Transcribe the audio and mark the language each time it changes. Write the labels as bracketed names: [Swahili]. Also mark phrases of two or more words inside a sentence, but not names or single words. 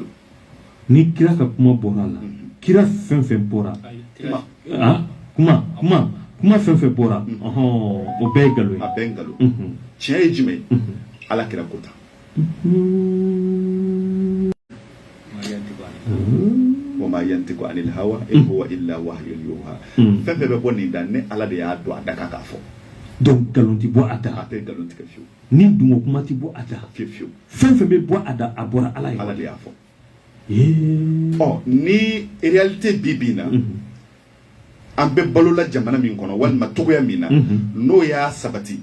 [Bambara] ni kira ka kuma bɔra la kira fɛn fɛn bɔra kuma fɛn fɛn bɔra o bɛɛ ye nkalon ye a bɛɛ ye nkalon tiɲɛ ye jumɛn ala kira kota [Arabic] وما ينطق عن الهوى إن هو إلا وحي يوحى [Bambara] fɛn fɛn bɛ bɔ nin da ne ala de y'a dɔn a da kan k'a fɔ donc nkalon ti bɔ a da a tɛ nkalon tigɛ fiyewu ni dungo kuma ti bɔ a da fiyewu fɛn fɛn bɛ bɔ a da a bɔra ala ye ala de y'a fɔ ni réalité bi bin na an bɛ balola jamana min kɔnɔ walima togoya min na n'o y'a sabati